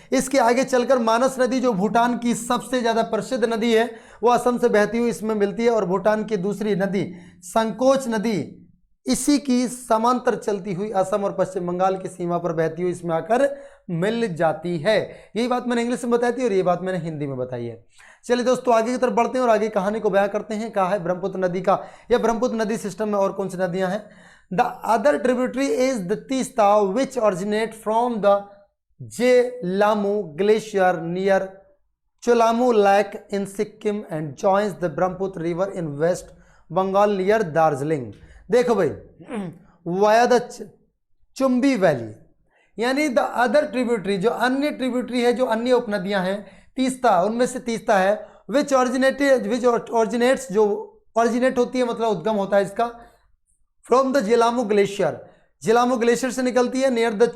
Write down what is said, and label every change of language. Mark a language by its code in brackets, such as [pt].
[hi] इसके आगे चलकर मानस नदी जो भूटान की सबसे ज़्यादा प्रसिद्ध नदी है, वो असम से बहती हुई इसमें मिलती है, और भूटान की दूसरी नदी संकोच नदी इसी की समांतर चलती हुई असम और पश्चिम बंगाल की सीमा पर बहती हुई इसमें आकर मिल जाती है। यही बात मैंने इंग्लिश में बताई थी और ये बात मैंने हिंदी में बताई है। चलिए दोस्तों, आगे की तरफ बढ़ते हैं और आगे कहानी को बयां करते हैं। कहा है ब्रह्मपुत्र नदी का, या ब्रह्मपुत्र नदी सिस्टम में और कौन सी नदियां हैं? [en] The other tributary is the Tista, which originate from the Jelamu Glacier near Cholamu Lake in Sikkim and joins the Brahmaputra River in West Bengal near Darjeeling. [hi] देखो भाई, [en] via the Chumbi valley, [hi] यानी [en] the other tributary, [hi] जो अन्य tributary है, जो अन्य उपनदियां हैं, तीस्ता, उनमें से तीस्ता है, [en] which originates, [hi] जो ऑरिजिनेट होती है मतलब उद्गम होता है इसका, [en] from the जेलामू glacier, [hi] जेलामू ग्लेशियर से निकलती है, नियर